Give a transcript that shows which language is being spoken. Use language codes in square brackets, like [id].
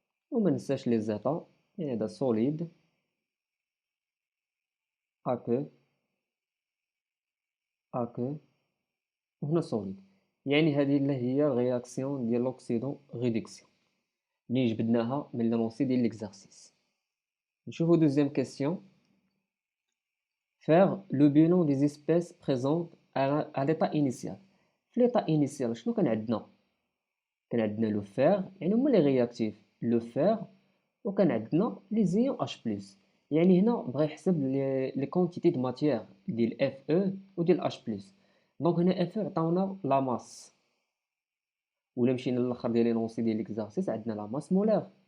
[ar] وما ننساش لي زيتا، يعني هذا سوليد اكو اكو وهنا سوليد. يعني هذه اللي هي الرياكسيون ديال لوكسيدون ريدكسيون اللي جبدناها من لونسي ديال ليكزارسيس. نشوفو دوزيام كيسيون. [fr] Faire le bilan des espèces présentes à l'état initial. [ar] في [fr] l'état initial [ar] شنو كان عندنا؟ كان عندنا لو فير، يعني هما لي رياكتيف لو فير، وكان عندنا لي زيون اش بلس. يعني هنا بغا يحسب لي كونتيتي د ماتيير ديال اف او وديال اش بلس. دونك هنا اف او عطاونا لا ماس، ولا مشينا للاخر ديال لونسي ديال ليكزارسيس عندنا لا ماس مولير.